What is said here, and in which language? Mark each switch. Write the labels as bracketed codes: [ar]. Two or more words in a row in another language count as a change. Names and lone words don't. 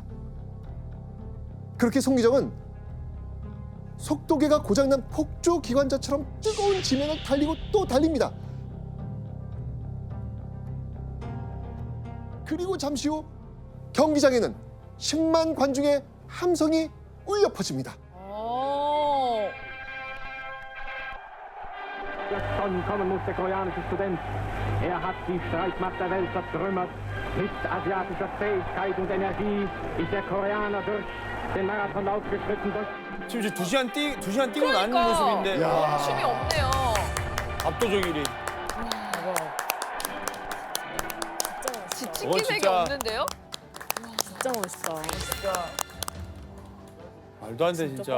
[ko] 그렇게 손기정은 속도계가 고장난 폭주 기관차처럼 뜨거운 지면을 달리고 또 달립니다. 그리고 잠시 후 경기장에는 10만 관중의 함성이 울려 퍼집니다. [de] Davon kommen muss der koreanische Student. Er hat die Streitmacht der Welt zertrümmert. Mit asiatischer Fähigkeit und Energie ist der Koreaner durch den Marathonlauf geschritten. [ko] 지금 이제 2시간 뛰고 난 모습인데 야. 춤이 없네요. 압도적 1위. 지친 기색이 진짜. 없는데요? 진짜 멋있어. 말도 안 돼 진짜.